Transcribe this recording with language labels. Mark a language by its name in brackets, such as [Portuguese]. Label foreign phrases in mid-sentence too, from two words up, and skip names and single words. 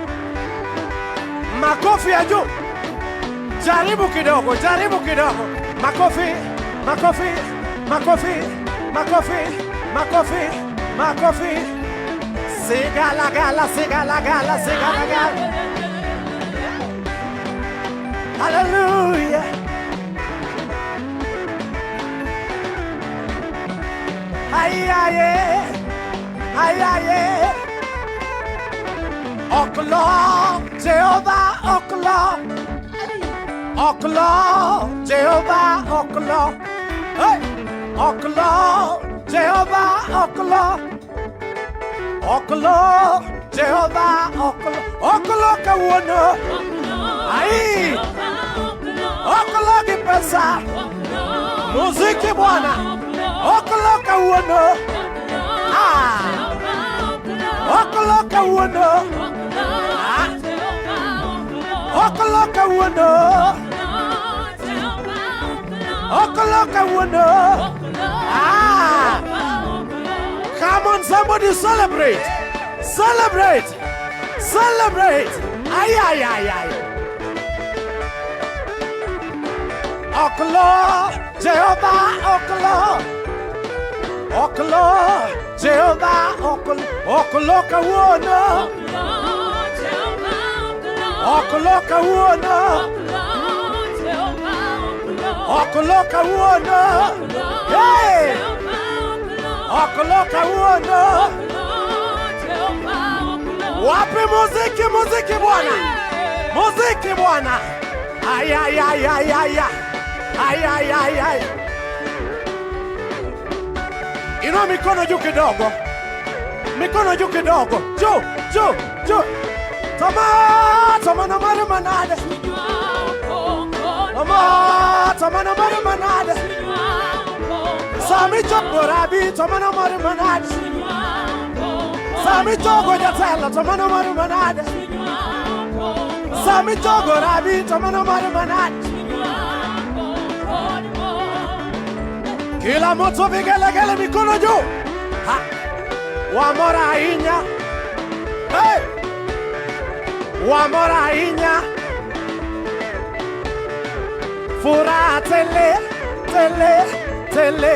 [Swahili] Makofi ya juu. Jaribu kidogo, jaribu kidogo. Makofi, makofi, makofi, makofi, makofi, makofi. Sigala gala, sigala gala, sigala gala. Hallelujah. Ayaye, ayaye. [Luo (Kenya and Tanzania)] Oklo, Jehovah, oklo. Oklo, Jehovah, oklo. Hey! Oklo, Jehovah, oklo. Oklo, Jehovah, oklo. Oklo kawuono. Ai! Oklo kipesa. [Swahili] Muziki Bwana. [Luo (Kenya and Tanzania)] Oklo kawuono. Ah! Oklo kawuono. Ah! Oklo kawuono. Oklo kawuono. Ah! [English] Come on, somebody celebrate. Celebrate. Celebrate. [Luo (Kenya and Tanzania)] Ay, ay, ay, ay. Oklo, Jehovah, oklo. Oklo, Jehovah, oklo. Oklo kawuono. Oklo kawuono. Oklo kawuono. Hey! Oklo kawuono. [Swahili] Wapi muziki, muziki Bwana. Muziki Bwana. Ay, ay, ay, ay, ay, ay. Ay, ay, ay, ay. Inua mikono juu kidogo. Mikono juu kidogo. Juu, juu, juu. [Luo (Kenya and Tanzania)] Tama, tama na mare manade. Tama, tama na mare manade. Sami chogo rabi, tama na mare manade. Sami chogo jatela, tama na mare manade. Sami chogo rabi, tama na mare manade. [Swahili] Kila mtu vigelegele mikono juu. Ha. Wamora inya. Hey! Wamora inya. Furaha tele, tele, tele.